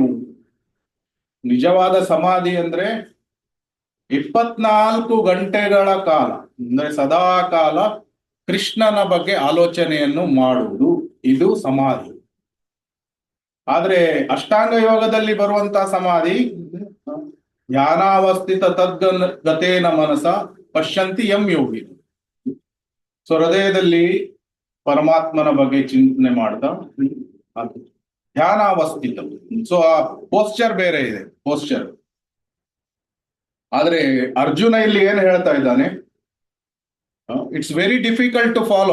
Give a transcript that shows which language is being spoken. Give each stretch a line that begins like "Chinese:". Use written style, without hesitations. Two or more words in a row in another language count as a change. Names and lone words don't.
Kannada: ನಿಜವಾದ ಸಮಾಧಿ ಅಂದ್ರೆ 24 ಗಂಟೆಗಳ ಕಾಲ, ಅಂದ್ರೆ ಸದಾ ಕಾಲ ಕೃಷ್ಣನ ಬಗ್ಗೆ ಆಲೋಚನೆಯನ್ನು ಮಾಡುವುದು, ಇದು ಸಮಾಧಿ. ಆದ್ರೆ ಅಷ್ಟಾಂಗ ಯೋಗದಲ್ಲಿ ಬರುವಂತಹ ಸಮಾಧಿ
Sanskrit: ಧ್ಯಾನಾವಸ್ಥಿತ ತದ್ಗತೇನ ಮನಸ ಪಶ್ಯಂತಿ ಯಂ ಯೋಗಿ.
Kannada: ಸೊ ಹೃದಯದಲ್ಲಿ ಪರಮಾತ್ಮನ ಬಗ್ಗೆ ಚಿಂತನೆ ಮಾಡ್ತಾ ಅದು ಧ್ಯಾನಾವಸ್ಥಿತ. ಸೊ ಆ ಪೋಸ್ಚರ್ ಬೇರೆ ಇದೆ, ಪೋಸ್ಚರ್. ಆದ್ರೆ ಅರ್ಜುನ ಇಲ್ಲಿ ಏನ್ ಹೇಳ್ತಾ ಇದ್ದಾನೆ,
English: it's very difficult to follow.